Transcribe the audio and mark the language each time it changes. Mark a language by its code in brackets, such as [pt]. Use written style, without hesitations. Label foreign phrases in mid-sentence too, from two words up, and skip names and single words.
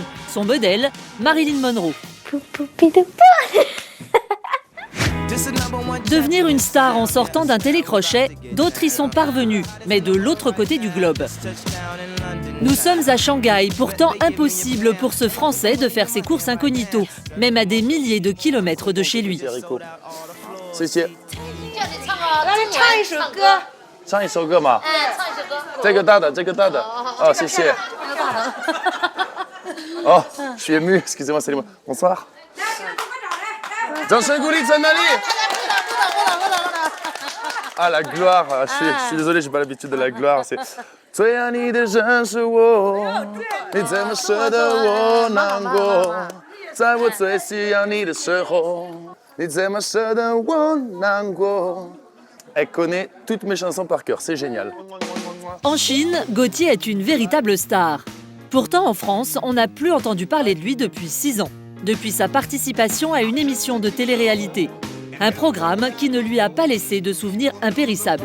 [fr] Son modèle, Marilyn Monroe. Devenir une star en sortant d'un télécrochet, d'autres y sont parvenus, mais de l'autre côté du globe. Nous sommes à Shanghai, pourtant impossible pour ce Français de faire ses courses incognito, même à des milliers de kilomètres de chez lui. [zh] 唱一首歌嘛，这个大的，这个大的，哦，谢谢。 [fr] 哦，je suis ému, excusez-moi, salut-moi. Bonsoir. [zh] 掌声鼓励在哪里？ [fr] Ah, la gloire, je suis désolé, j'ai pas l'habitude de la gloire. [zh] C'est 最爱你的人是我，你怎么舍得我难过？在我最需要你的时候，你怎么舍得我难过？ [fr] Elle connaît toutes mes chansons par cœur, c'est génial. En Chine, Gauthier est une véritable star. Pourtant, en France, on n'a plus entendu parler de lui depuis 6 ans, depuis sa participation à une émission de télé-réalité. Un programme qui ne lui a pas laissé de souvenirs impérissables.